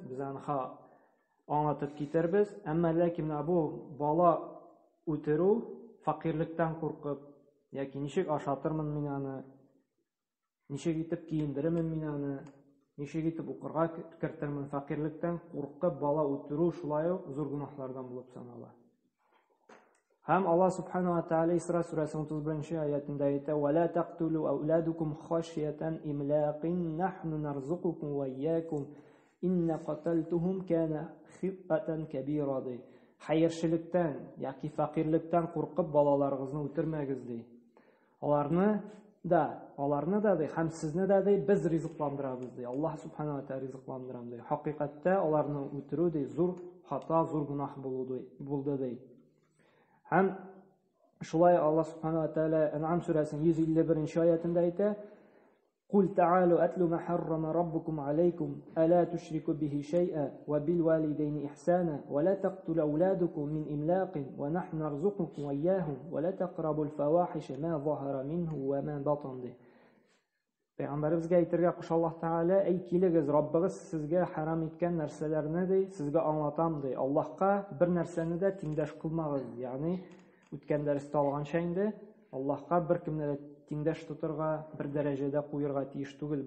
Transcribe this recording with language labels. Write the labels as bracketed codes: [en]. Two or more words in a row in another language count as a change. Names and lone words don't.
[tt] Без аны аңлатып китербез. Әмма ләкин бу бала үтерү факирлектән куркып, яки ничек ашатырмын мин аны, ничек итеп киендеремен мин аны, ничек итеп укырга керттермен, факирлектән куркып бала үтерү шулай ук зур гөнаһлардан булып санала. Һәм Аллаһ [ar] سبحانه وتعالى [tt] Исра сүрәсенең 31 аятында әйтә: [ar] "ولا تقتلوا أولادكم خشية إملاق نحن نرزقكم وإياكم إن قتلتهم كان خطأ كبيرا." [tt] Хәерчелектән яки факирлектән куркып балаларыгызны үтермәгез ди. Аларны да ди, һәм сезне дә ди, без ризыкландырабыз ди. Аллаһ [ar] سبحانه وتعالى [tt] ризыкландыра ди. Хакыйкатьтә аларны үтерү ди зур хата, зур гөнаһ булды ди. Һәм шулай Аллаһ [ar] سبحانه وتعالى [tt] Ан'ам сүрәсенең 151 аятында әйтә: [ar] "قل تعالوا أتل ما حرم ربكم عليكم ألا تشركوا به شيئا وبالوالدين إحسانا ولا تقتلوا أولادكم من إملاق ونحن نرزقكم وإياهم ولا تقربوا الفواحش ما ظهر منها وما بطن." [tt] Пәйгамбәребезгә әйтергә куша Аллаһ Тәгалә: "Әй килегез, Раббыгыз сезгә харам иткән нәрсәләрне ди, сезгә аңлатам ди. Аллаһка бер нәрсәне дә тиңдәш кылмагыз." Ягъни үткән дәрестә алганча инде Аллаһка бер кемне дә тиңдәш тотырга, бер дәрәҗәдә куярга тиеш түгелбез.